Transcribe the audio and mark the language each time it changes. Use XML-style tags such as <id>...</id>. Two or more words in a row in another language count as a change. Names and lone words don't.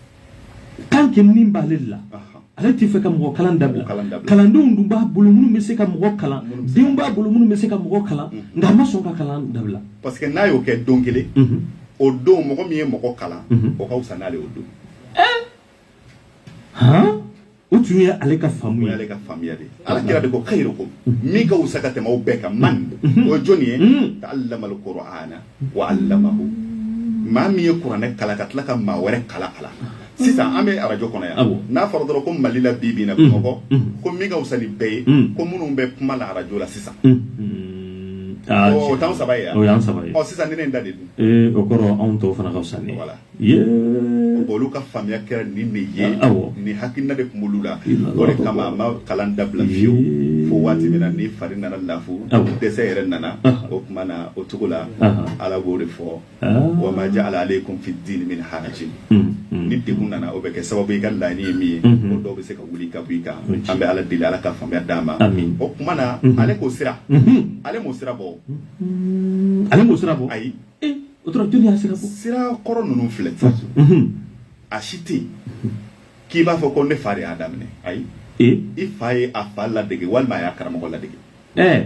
<fr>tant que</fr> <bm>nin b'ale la a ale ti fɛ ka mɔgɔ kalan dabila kalandenw dun b'a bolo minnu bɛ se ka mɔgɔ kalan denw b'a bolo minnu bɛ se ka mɔgɔ kalan nka a ma sɔn ka kalan dabila</bm> <fr>parce que</fr> <bm>n'a y'o kɛ don kelen o don mɔgɔ min ye mɔgɔ kalan o ka wusa n'ale o don o tun ye ale ka faamu ye ale ka faamuya de ala kira de ko khairukum min ka wusa ka tɛmɛ aw bɛɛ kan man o ye jɔnni ye</bm> <ar>تعلم القرآن وعلمه</ar> <bm>maa min ye kuranɛ kalan ka tila ka maa wɛrɛ kalan a la sisan an bɛ arajo kɔnɔ yan n'a fɔra dɔrɔn ko Mali la bi bi in na Bamakɔ ko min ka wusa ni bɛɛ ye ko minnu bɛ kuma la arajo la sisan o t'anw saba ye yan o y'an saba ye sisan ni ne da de dun o kɔrɔ anw tɔw fana ka wusa ni voilà olu ka faamuya kɛra ni ne ye ni hakilina de tun b'olu la o de kama a ma kalan dabila fiyewu fo waati min na ni fari nana lafu dɛsɛ yɛrɛ nana o tuma na o cogo la ala b'o de fɔ</bm> <ar>وما جعل عليكم في الدين من حرج</ar> <bm>ni degun nana o bɛ kɛ sababu i ka laɲini ye min ye o dɔw bɛ se ka wuli ka bɔ i kan an bɛ ala deli ala ka faamuya d'a ma o tuma na ale k'o sira ale m'o sira bɔ ale m'o sira bɔ ayi o tora joli y'a sira bɔ sira kɔrɔ ninnu filɛ a si tɛ yen k'i b'a fɔ ko ne fa de y'a daminɛ ayi i fa ye a fa ladege walima a y'a karamɔgɔ ladege</bm>